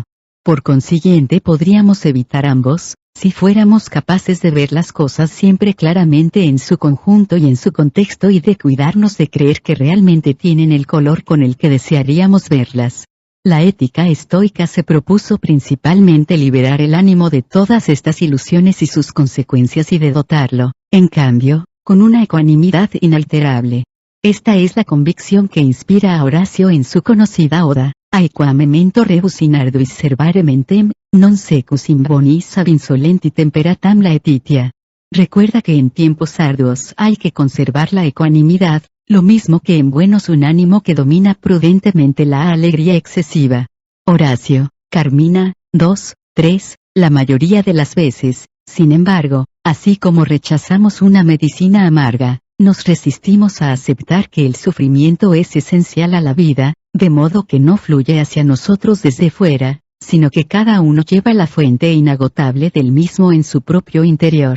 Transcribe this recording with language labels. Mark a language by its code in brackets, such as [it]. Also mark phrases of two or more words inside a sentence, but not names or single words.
[es] Por consiguiente podríamos evitar ambos, si fuéramos capaces de ver las cosas siempre claramente en su conjunto y en su contexto y de cuidarnos de creer que realmente tienen el color con el que desearíamos verlas. La ética estoica se propuso principalmente liberar el ánimo de todas estas ilusiones y sus consecuencias y de dotarlo, en cambio, con una ecuanimidad inalterable. Esta es la convicción que inspira a Horacio en su conocida oda, [la] Aequam memento rebus in arduis servare mentem, non secus in bonis ab insolenti temperatam laetitia. [es] Recuerda que en tiempos arduos hay que conservar la ecuanimidad, lo mismo que en buenos un ánimo que domina prudentemente la alegría excesiva. Horacio, Carmina, 2:3, la mayoría de las veces, sin embargo, así como rechazamos una medicina amarga, nos resistimos a aceptar que el sufrimiento es esencial a la vida, de modo que no fluye hacia nosotros desde fuera, sino que cada uno lleva la fuente inagotable del mismo en su propio interior.